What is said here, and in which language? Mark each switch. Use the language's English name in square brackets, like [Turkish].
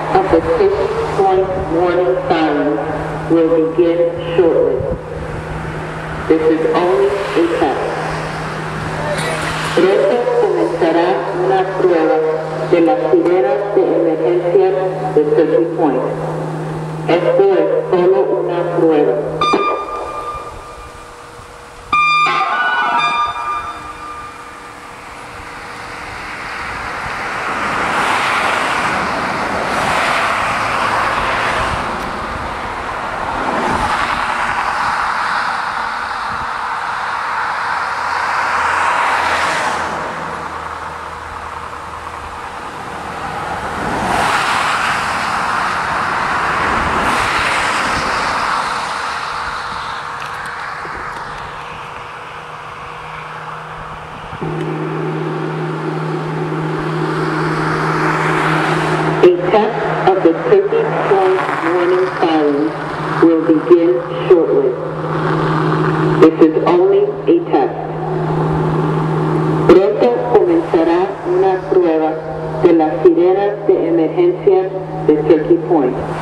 [English] The 50-point warning siren will begin shortly. This is only a test. [Spanish] Pronto comenzará una prueba de las sirenas de emergencia de 50 Point. Esto es solo una prueba. [English] A test of the 50-point warning siren will begin shortly. This is only a test. [Spanish] Pronto comenzará una prueba de las sirenas de emergencia de 50 Point.